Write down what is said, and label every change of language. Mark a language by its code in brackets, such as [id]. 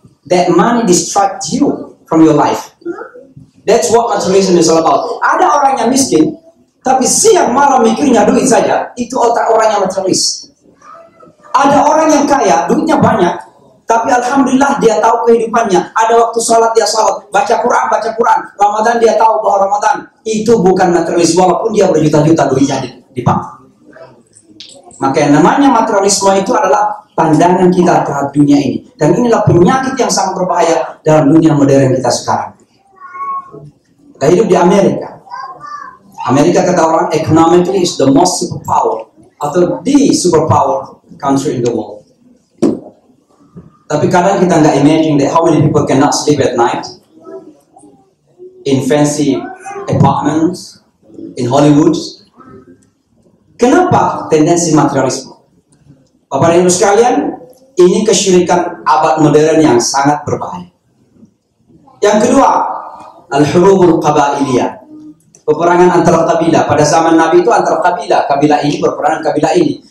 [en] that money distracts you from your life. That's what materialism is all about. [id] Ada orang yang miskin, tapi siang malam mikirnya duit saja, itu otak orang yang materialis. Ada orang yang kaya, duitnya banyak, tapi alhamdulillah dia tahu kehidupannya. Ada waktu sholat dia sholat, baca Quran. Ramadan dia tahu bahwa Ramadan itu bukan materialis, walaupun dia berjuta-juta duitnya di bank. Maka yang namanya materialisme itu adalah pandangan kita terhadap dunia ini. Dan inilah penyakit yang sangat berbahaya dalam dunia modern kita sekarang. Kita hidup di Amerika. Amerika kata orang economically is the most superpower atau the superpower country in the world. Tapi kadang kita nggak imagine that how many people cannot sleep at night in fancy apartments in Hollywood. Kenapa tendensi materialisme? Bapak dan Ibu sekalian, ini kesyirikan abad modern yang sangat berbahaya. Yang kedua, al-hurubul qabailiyah. Peperangan antar kabilah. Pada zaman Nabi itu antar kabilah. Kabilah ini berperang kabilah ini.